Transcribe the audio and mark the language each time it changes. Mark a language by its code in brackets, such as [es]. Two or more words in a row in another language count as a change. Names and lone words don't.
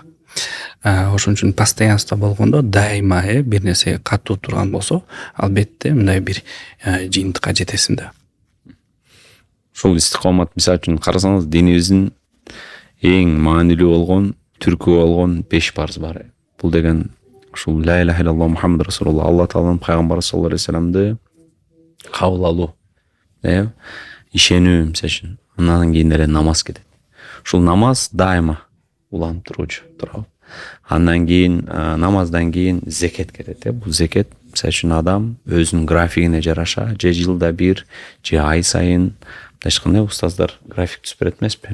[ky] Ошон үчүн постоянство болгондо дайыма бир нерсеге катуу турган болсо, албетте мындай бир жыйынтыкка жетесиң да. Ушул истикамат мисалы үчүн карасаңыз, динибиздин эң маанилүү болгон, түркү болгон 5 парыз бар. Бул деген ушул [ar] لا إله إلا الله محمد رسول الله, [ky] Алла Тааланын пайгамбары [ar] صلى الله عليه وسلم [ky] кабыл алуу, ишенүү мисалы үчүн. Андан кийин эле намаз кетет. Ушул намаз дайыма уланып туруучу турабы. Андан кийин намаздан кийин зекет кетет. Бул зекет мисалы үчүн адам өзүнүн графигине жараша, же жылда бир, же ай сайын, ешкандай устаздар график түзүп берет эмеспи?